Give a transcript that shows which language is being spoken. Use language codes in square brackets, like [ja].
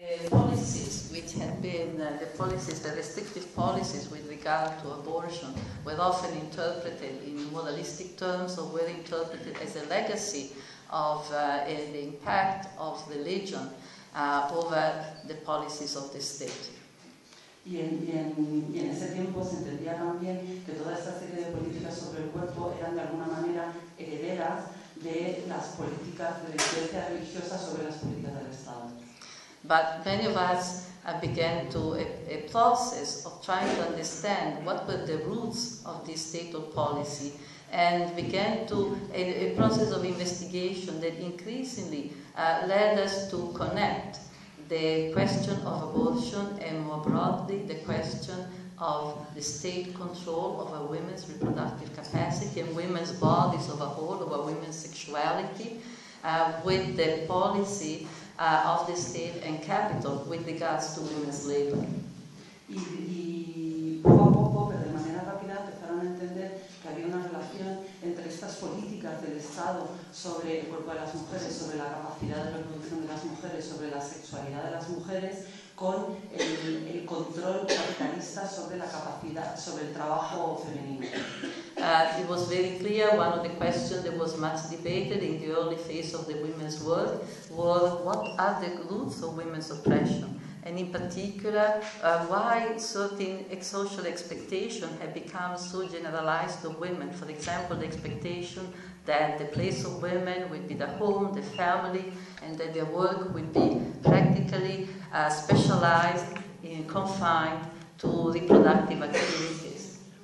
[en] Policies which had been the restrictive policies with regard to abortion were often interpreted in moralistic terms or were interpreted as a legacy of the impact of religion over the policies of the state. [es] Y en ese tiempo se entendía también que toda esta serie de políticas sobre el cuerpo eran de alguna manera herederas de las políticas de violencia religiosa sobre las políticas del Estado. [en] But many of us began to a process of trying to understand what were the roots of this state of policy and began to a process of investigation that increasingly led us to connect the question of abortion and more broadly the question of the state control over women's reproductive capacity and women's bodies of a whole, over women's sexuality, with the policy of the state and capital with regards to women's labor. [es] Y poco a poco, pero de manera rápida, empezaron a entender que había una relación entre estas políticas del Estado sobre el cuerpo de las mujeres, sobre la capacidad de reproducción de las mujeres, sobre la sexualidad de las mujeres, con el control capitalista sobre la capacidad, sobre el trabajo femenino. [en] It was very clear, one of the questions that was much debated in the early phase of the women's work was what are the roots of women's oppression, and in particular why certain social expectations have become so generalized of women, for example the expectation that the place of women would be the home, the family, and that their work would be practically specialized and confined to reproductive activities.